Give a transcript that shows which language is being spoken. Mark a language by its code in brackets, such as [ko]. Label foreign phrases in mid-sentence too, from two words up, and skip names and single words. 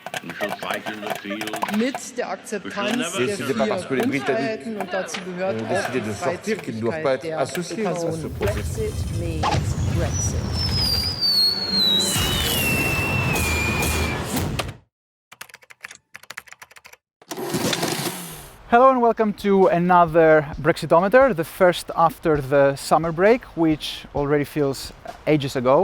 [en] We shall fight in the field. [de] Mit der Akzeptanz der [fr] C'est pas parce que les [de] vier [fr] Britanniques [de] Grundfreiheiten und dazu gehört [fr] ont [de] auch [fr] décidé [de] die [fr] de sortir qu'ils ne doivent pas être [de] Freizügigkeit der [fr] associés à ce [de] Personen. [fr] processus. [en] Brexit means Brexit. Hello and welcome to another Brexitometer, the first after the summer break, which already feels ages ago.